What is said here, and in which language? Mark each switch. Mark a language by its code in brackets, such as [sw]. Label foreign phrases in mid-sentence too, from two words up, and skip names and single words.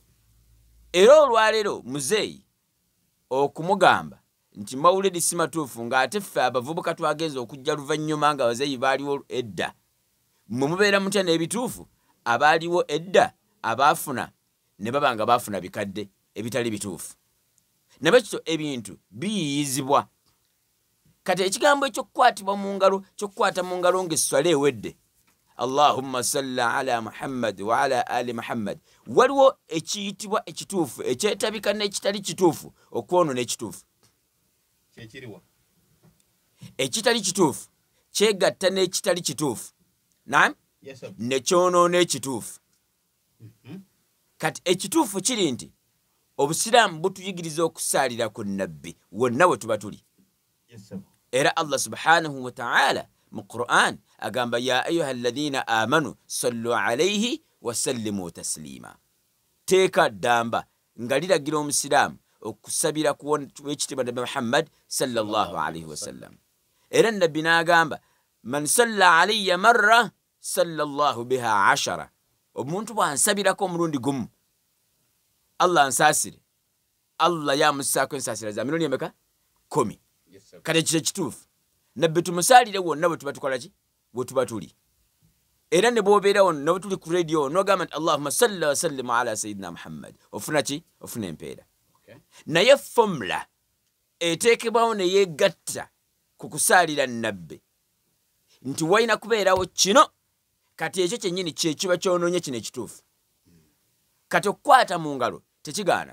[lg] Era olwaleero muzeeyi okumugamba nti mawuledi si matuufu ng'ate ffe abavubuka twagenza okujja luvannyuma nga bazeeyi baaliwo edda, mmwe mubeera mutya n'ebituufu abaaliwo edda abaafuna ne baba nga baafuna bikadde ebitali bituufu. Nabakyo ebintu biyiyizibwa. Kati ekigambo ekyokukwatibwa mu ngalo, kyokkwata mu ngalo ng'esswala ewedde, [ar] اللهم صل على محمد وعلى آل محمد, [lg] waliwo ekiyitibwa ekituufu ekyetabika n'ekitali kituufu okwonona ekituufu. Kyekiriwa Ekitali kituufu kyegatta n'ekitali kituufu. Naam, ne kyonoona ekituufu. Kati ekituufu kiri nti Obusiraamu butuyigiriza okusaalira ku nabbi wonna we tuba tuli. Era [ar] الله سبحانه وتعالى [lg] mu Qur'an agamba [ar] يا أيها الذين آمنوا صلوا عليه وسلموا تسليما. [lg] Teeka ddamba nga liragira Omusiraamu okusabira ku w'ekitiibwa Nabi Muhammad [ar] صلى الله عليه وسلم. [lg] Era nabbi n'agamba [ar] من صلى علي مرة صلى الله بها [lg] 10. Omuntu bw'ansabirako omulundi gumu Allah ansaasire, Allah yamussaako ensaasira za mirundi emeka? 10. Kati ekyo kituufu. Nabbi tumusaalire wonna bwe tuba tukola ki? Bwe tuba tuli. Era ne bw'obeera wonna bwe tuli ku radio n'ogamba nti [ar] اللهم صل وسلم على سيدنا محمد, [lg] ofuna ki? Ofuna empeera. Naye formula eteekebwawo ne yeegatta ku kusaalira nabbi nti walina kubeerawo kino, kati ekyo kyennyini kye kiba kyonoonye kino ekituufu. Kati okukwata mu ngalo tekigaana.